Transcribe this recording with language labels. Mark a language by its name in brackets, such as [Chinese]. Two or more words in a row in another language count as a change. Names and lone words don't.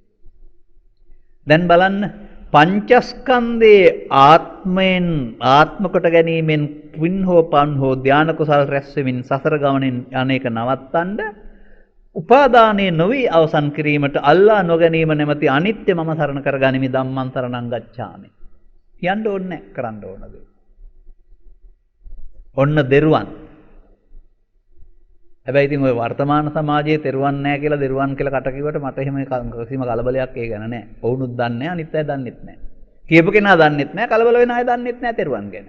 [Sinhala] දැන් බලන්න පංචස්කන්ධයේ ආත්මයෙන් ආත්ම කොට ගැනීමෙන් පින් හෝ පන් හෝ ධාන කුසල් රැස් වෙමින් සසර ගමනින් අනේක නවත්තන්න උපාදානයේ නොවි අවසන් කිරීමට අල්ලා නොගැනීම නැමැති අනිත්‍ය මම සරණ කරගනිමි [Pali] ධම්මං සරණං ගච්ඡාමි. [Sinhala] කියන්න ඕනේ නැහැ කරන්න ඕන දේ. ඔන්න දෙරුවන්. හැබැයි ඉතින් ওই වර්තමාන සමාජයේ තෙරුවන් නැහැ කියලා දෙරුවන් කියලා කට කිව්වට මට එහෙම කිසිම කලබලයක් ඒ ගැන නැහැ. වුණුත් දන්නේ නැහැ අනිත් අය දන්නෙත් නැහැ. කියපු කෙනා දන්නෙත් නැහැ කලබල වෙන අය දන්නෙත් නැහැ තෙරුවන් ගැන.